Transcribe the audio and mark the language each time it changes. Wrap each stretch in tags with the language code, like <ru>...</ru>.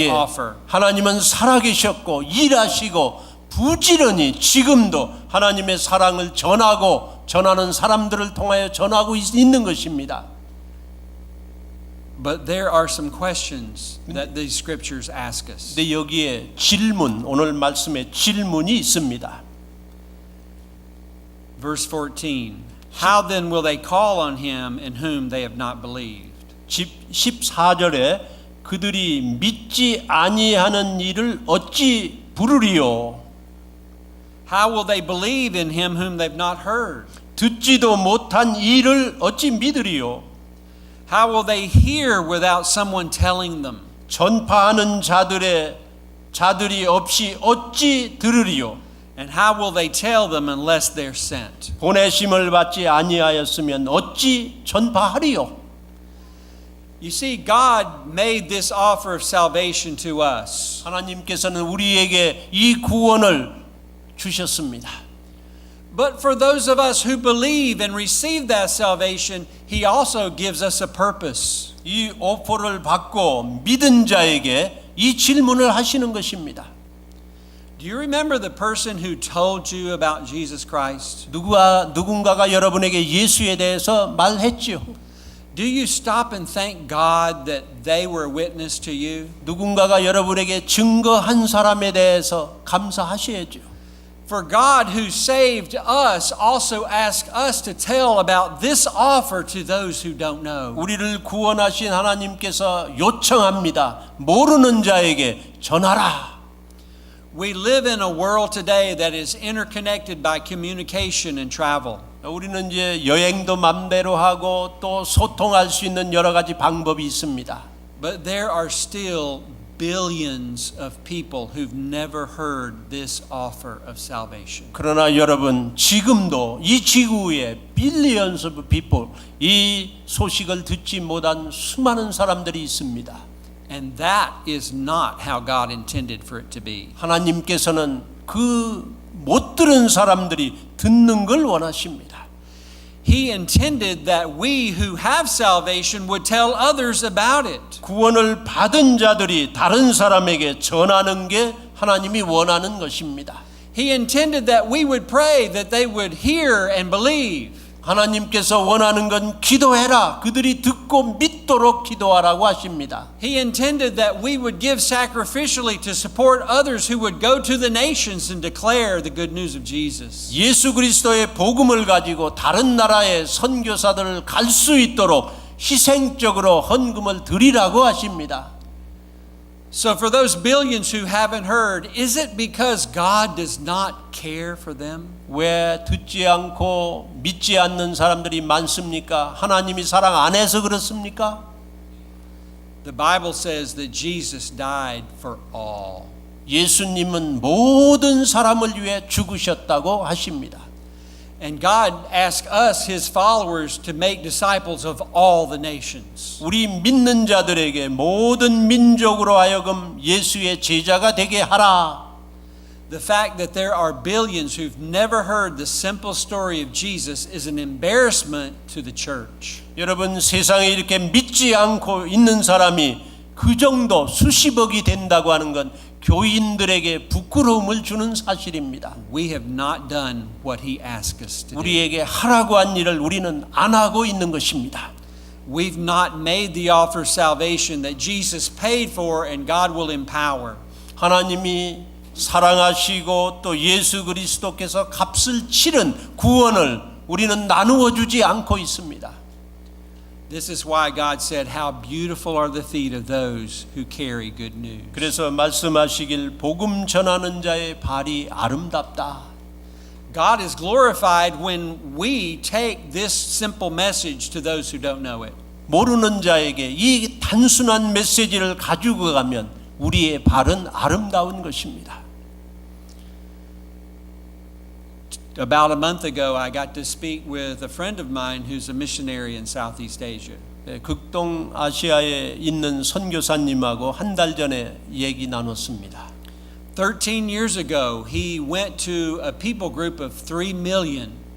<ko>예,</ko> <en>offer.</en> <ko>하나님은 살아계셨고 일하시고 부지런히 지금도 하나님의 사랑을 전하는 사람들을 통하여 전하고 있는 것입니다.</ko> <en>But there are some questions that these scriptures ask us.</en> <ko>근데 여기에 오늘 말씀에 질문이 있습니다.</ko> <en>Verse 14. How then will they call on him in whom they have not believed?</en> <ko>14절에 그들이 믿지 아니하는 일을 어찌 부르리요?</ko> <en>How will they believe in him whom they've not heard?</en> <ko>듣지도 못한 일을 어찌 믿으리요?</ko> <en>How will they hear without someone telling them?</en> <ko>전파하는 자들이 없이 어찌 들으리요?</ko> <en>And how will they tell them unless they're sent?</en> <ko>보내심을 받지 아니하였으면 어찌 전파하리요?</ko> <en>You see, God made this offer of salvation to us.</en> <ko>하나님께서는 우리에게 이 구원을 주셨습니다.</ko> <en>But for those of us who believe and receive that salvation, He also gives us a purpose.</en> <ko>이 오퍼를 받고 믿은 자에게 이 질문을 하시는 것입니다.</ko> <en>Do you remember the person who told you about Jesus Christ?</en> <ko>누군가가 여러분에게 예수에 대해서 말했지요.</ko> <en>Do you stop and thank God that they were a witness to you?</en> <ko>누군가가 여러분에게 증거한 사람에 대해서 감사하셔야죠.</ko> <en>For God who saved us also asked us to tell about this offer to those who don't know.</en> <ko>우리를 구원하신 하나님께서 요청합니다. 모르는 자에게 전하라.</ko> <en>We live in a world today that is interconnected by communication and travel.</en> <ko>우리는 이제 여행도 맘대로 하고 또 소통할 수 있는 여러 가지 방법이 있습니다.</ko> <en>But there are still billions of people who've never heard this offer of salvation.</en> <ko>그러나 여러분 지금도 이 지구에</ko> <en>billions of people</en> <ko>이 소식을 듣지 못한 수많은 사람들이 있습니다.</ko> <en>And that is not how God intended for it to be.</en> <ko>하나님께서는 그 못 들은 사람들이 듣는 걸 원하십니다.</ko> <en>He intended that we who have salvation would tell others about it.</en> <ko>구원을 받은 자들이 다른 사람에게 전하는 게 하나님이 원하는 것입니다.</ko> <en>He intended that we would pray that they would hear and believe.</en> <ko>하나님께서 원하는 건 기도해라. 그들이 듣고 믿도록 기도하라고 하십니다.</ko> <en>He intended that we would give sacrificially to support others who would go to the nations and declare the good news of Jesus.</en> <ko>예수 그리스도의 복음을 가지고 다른 나라의 선교사들을 갈 수 있도록 희생적으로 헌금을 드리라고 하십니다.</ko> <en>So for those billions who haven't heard, is it because God does not care for them?</en> <ko>왜 듣지 않고 믿지 않는 사람들이 많습니까? 하나님이 사랑 안 해서 그렇습니까?</ko> <en>The Bible says that Jesus died for all.</en> <ko>예수님은 모든 사람을 위해 죽으셨다고 하십니다.</ko> <en>And God asked us, His followers, to make disciples of all the nations.</en> <ko>우리 믿는 자들에게 모든 민족으로 하여금 예수의 제자가 되게 하라.</ko> <en>The fact that there are billions who've never heard the simple story of Jesus is an embarrassment to the church.</en> <ko>여러분 세상에 이렇게 믿지 않고 있는 사람이 그 정도 수십억이 된다고 하는 건 교인들에게 부끄러움을 주는 사실입니다.</ko> <en>We have not done what He asked us to do.</en> <ko>우리에게 하라고 한 일을 우리는 안 하고 있는 것입니다.</ko> <en>We've not made the offer of salvation that Jesus paid for and God will empower.</en> <ko>하나님이 사랑하시고 또 예수 그리스도께서 값을 치른 구원을 우리는 나누어 주지 않고 있습니다.</ko> <en>This is why God said, "How beautiful are the feet of those who carry good news."</en> <ko>그래서 말씀하시길 복음 전하는 자의 발이 아름답다.</ko> <en>God is glorified when we take this simple message to those who don't know it.</en> <ko>모르는 자에게 이 단순한 메시지를 가지고 가면 우리의 발은 아름다운 것입니다.</ko> <en>About a month ago, I got to speak with a friend of mine who's a missionary in Southeast Asia.</en> <ko>극동 아시아에 있는 선교사님하고 한 달 전에 얘기 나눴습니다.</ko> <en>13 years ago, he went to a people group of 3 million.</en>